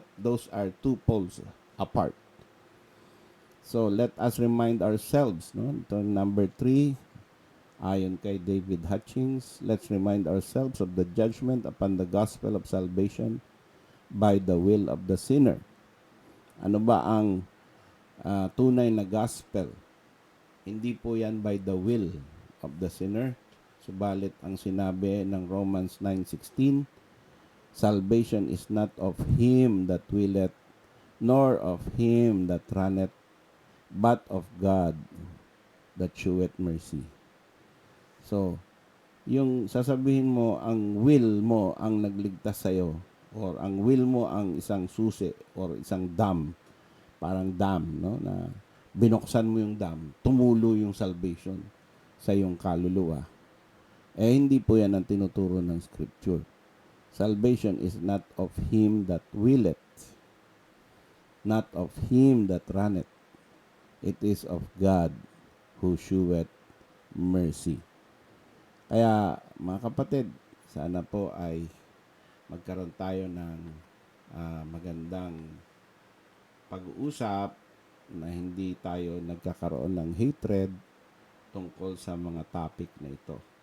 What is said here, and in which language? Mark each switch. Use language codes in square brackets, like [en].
[en] Those are two poles apart. So let us remind ourselves, no? [tl] Ito, [en] number 3, [tl] ayon kay [en] David Hutchings, let's remind ourselves of the judgment upon the gospel of salvation by the will of the sinner. [tl] Ano ba ang tunay na gospel? Hindi po yan [en] by the will of the sinner. [tl] Subalit ang sinabi ng [en] Romans 9:16, salvation is not of him that willeth, nor of him that runneth, but of God that sheweth mercy. [tl] So, yung sasabihin mo, ang will mo ang nagligtas sa'yo, or ang will mo ang isang susi, or isang dam, parang dam, no, na binuksan mo yung dam, tumulo yung salvation sa iyong kaluluwa. Hindi po yan ang tinuturo ng Scripture. [en] Salvation is not of him that willeth, not of him that runneth. It is of God who sheweth mercy. [tl] Kaya, mga kapatid, sana po ay magkaroon tayo ng magandang pag-uusap na hindi tayo nagkakaroon ng hatred tungkol sa mga topic na ito.